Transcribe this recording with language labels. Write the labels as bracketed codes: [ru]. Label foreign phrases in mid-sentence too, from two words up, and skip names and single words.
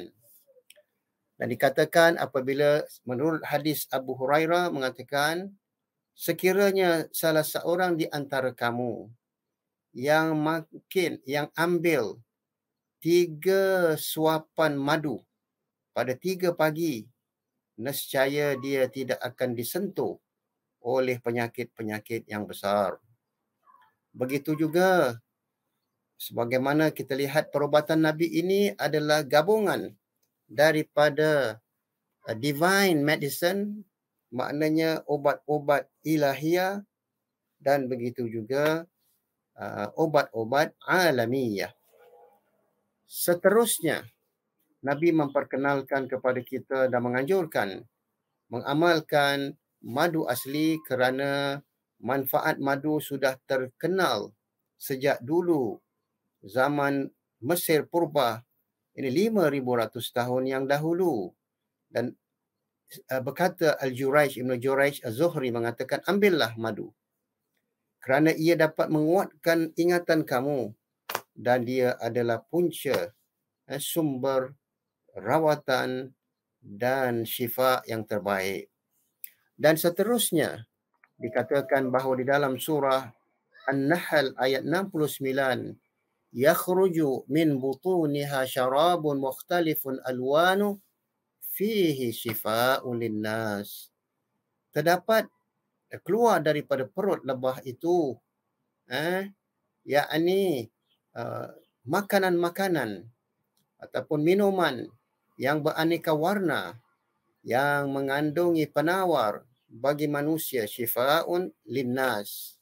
[ms] Dan dikatakan apabila menurut hadis Abu Hurairah mengatakan, sekiranya salah seorang di antara kamu yang ambil 3 suapan madu pada 3 pagi, nescaya dia tidak akan disentuh oleh penyakit-penyakit yang besar. Begitu juga sebagaimana kita lihat perubatan Nabi ini adalah gabungan daripada [en] divine medicine, [ms] maknanya obat-obat ilahiyah, dan begitu juga obat-obat alamiah. Seterusnya, Nabi memperkenalkan kepada kita dan menganjurkan mengamalkan madu asli kerana manfaat madu sudah terkenal sejak dulu zaman Mesir purba, ini 5,100 tahun yang dahulu. Dan berkata Al-Jurayj, Ibn Jurayj Az-Zuhri mengatakan, ambillah madu kerana ia dapat menguatkan ingatan kamu dan dia adalah punca sumber rawatan dan syifa yang terbaik. Dan seterusnya dikatakan bahawa di dalam surah An-Nahl ayat 69, [ar] يخرج من بطونها شراب مختلف ألوانه فيه شفاء للناس. [ms] Terdapat keluar daripada perut lebah itu yakni makanan-makanan ataupun minuman yang beraneka warna yang mengandungi penawar bagi manusia, [ar] شفاء للناس.